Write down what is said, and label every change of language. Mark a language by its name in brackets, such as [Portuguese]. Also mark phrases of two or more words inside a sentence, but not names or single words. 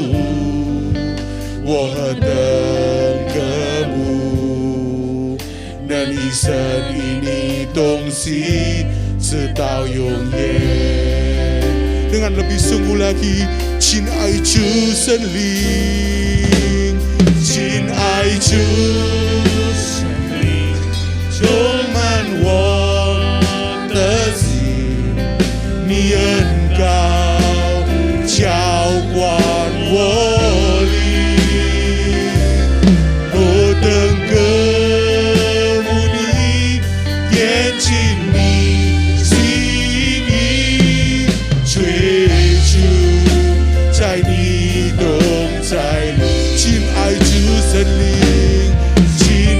[Chinese] 我何等渴慕，能一生与你同行，直到永远。 [Indonesian] Dengan lebih sungguh lagi, [Chinese] 亲爱主神灵，亲爱主神灵，充满我的心，你恩膏浇灌我灵，何等渴慕你，贴近你心意，追逐在你同在里。亲爱主神灵，亲